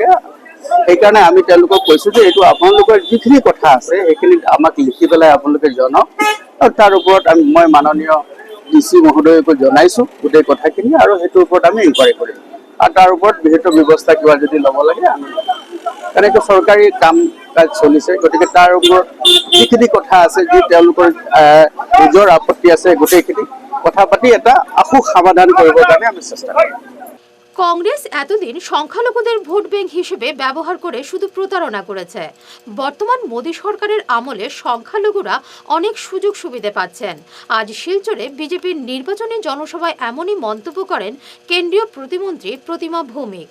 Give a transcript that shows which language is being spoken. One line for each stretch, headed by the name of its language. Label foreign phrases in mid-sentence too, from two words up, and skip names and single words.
Assamese: সেইকাৰণে আমি তেওঁলোকক কৈছোঁ যে এইটো আপোনালোকৰ যিখিনি কথা আছে সেইখিনি আমাক লিখি পেলাই আপোনালোকে জনাওক, আৰু তাৰ ওপৰত মই মাননীয় DC মহোদয়কো জনাইছোঁ গোটেই কথাখিনি, আৰু সেইটোৰ ওপৰত আমি ইনকুৱাৰী কৰিম, আৰু তাৰ ওপৰত বিহিত ব্যৱস্থা কিবা যদি ল'ব লাগে আমি, তেনেকৈ চৰকাৰী কাম কাজ চলিছে। গতিকে তাৰ ওপৰত যিখিনি কথা আছে, যি তেওঁলোকৰ নিজৰ আপত্তি আছে, গোটেইখিনি কথা পাতি এটা আশু সমাধান কৰিবৰ কাৰণে আমি চেষ্টা কৰিম।
Bangla: কংগ্রেস এতদিন সংখ্যালঘুদের ভোট ব্যাংক হিসেবে ব্যবহার করে শুধু প্রতারণা করেছে। বর্তমান মোদী সরকারের আমলে সংখ্যালঘুরা অনেক সুযোগ সুবিধা পাচ্ছেন। আজ শিলচরে বিজেপির নির্বাচনী জনসভায় এমনই মন্তব্য করেন কেন্দ্রীয় প্রতিমন্ত্রী প্রতিমা ভৌমিক।